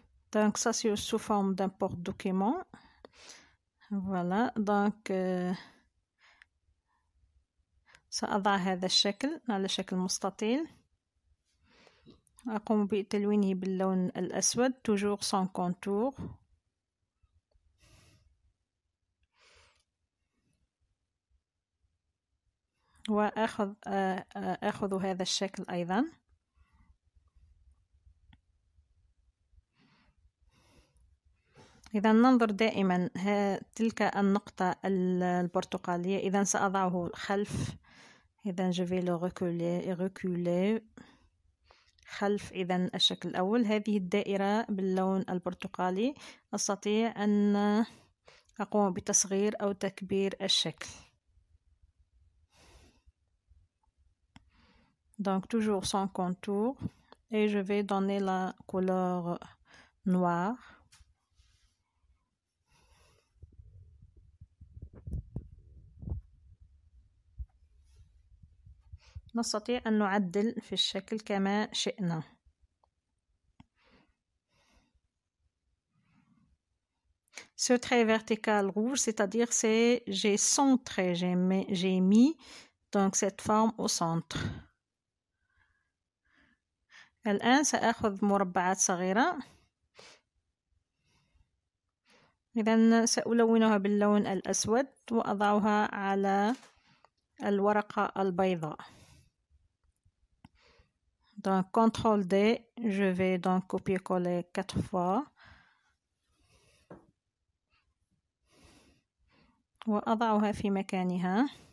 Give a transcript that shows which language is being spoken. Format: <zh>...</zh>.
<fr>Donc ça c'est sous forme d'un porte-document. Voilà.</fr> <ar>Donc سأضع هذا الشكل على شكل مستطيل. أقوم بتلوينه باللون الأسود</ar> <fr>toujours sans contour.</fr> <ar>وأخذ هذا الشكل أيضا. إذا ننظر دائما تلك النقطة البرتقالية، إذا سأضعه خلف. إذا</ar> <fr>je vais le reculer</fr> <ar>خلف إذا الشكل الأول. هذه الدائرة باللون البرتقالي أستطيع أن أقوم بتصغير أو تكبير الشكل.</ar> <fr>Donc toujours sans contour et je vais donner la couleur noire.</fr> <ar>نستطيع أن نعدل في الشكل كما شئنا.</ar> <fr>Ce trait vertical rouge, c'est-à-dire j'ai centré, j'ai mis donc cette forme au centre.</fr> <ar>الآن سأخذ مربعات صغيرة. إذا سألونها باللون الأسود وأضعها على الورقة البيضاء.</ar> <fr>Donc CTRL D, je vais donc copier-coller 4 fois</fr> <ar>وأضعها في مكانها.</ar>